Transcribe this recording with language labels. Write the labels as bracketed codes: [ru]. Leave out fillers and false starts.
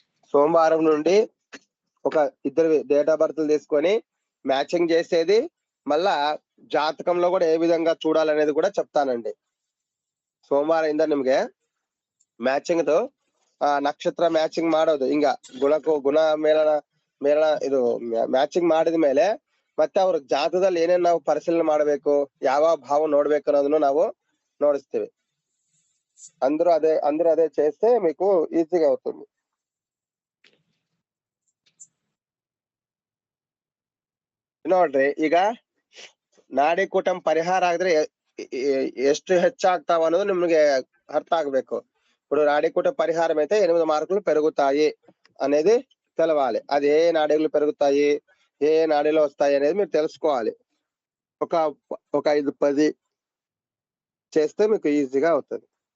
[te] సోమవారం నుండి ఒక 2 డేట్ ఆఫ్ బర్త్లు తీసుకొని మ్యాచింగ్ చేసేది, మళ్ళా జాతకంలో కూడా ఏ విధంగా చూడాలనేది కూడా చెప్తానండి. [kn] ಸೋಮವಾರ ಇಂದ ನಿಮ್ಗೆ ಮ್ಯಾಚಿಂಗ್ ನಕ್ಷತ್ರ ಮ್ಯಾಚಿಂಗ್ ಮಾಡೋದು ಹಿಂಗ ಗುಣ ಮೇಲನ ಇದು ಮ್ಯಾಚಿಂಗ್ ಮಾಡಿದ ಮೇಲೆ ಮತ್ತೆ ಅವ್ರ ಜಾತಕದಲ್ಲಿ ಏನೇನ್ ನಾವು ಪರಿಶೀಲನೆ ಮಾಡಬೇಕು, ಯಾವ ಭಾವ ನೋಡ್ಬೇಕು ಅನ್ನೋದನ್ನು ನಾವು ನೋಡಿಸ್ತೀವಿ. [te] అందరూ అదే చేస్తే మీకు ఈజీగా అవుతుంది. [kn] ನೋಡ್ರಿ, ಈಗ ನಾಡಿ ಕೂಟಂ ಪರಿಹಾರ ಆಗಿದ್ರೆ ಎಷ್ಟು ಹೆಚ್ಚಾಗ್ತಾವ ಅನ್ನೋದು ನಿಮ್ಗೆ అర్థం ಆಗ್ಬೇಕು. [te] ఇప్పుడు నాడీకూట పరిహారం అయితే 8 మార్కులు పెరుగుతాయి అనేది తెలవాలి. అది ఏ నాడీలు పెరుగుతాయి, ఏ నాడీలో వస్తాయి అనేది మీరు తెలుసుకోవాలి. ఒక 5-10 చేస్తే మీకు ఈజీగా అవుతుంది.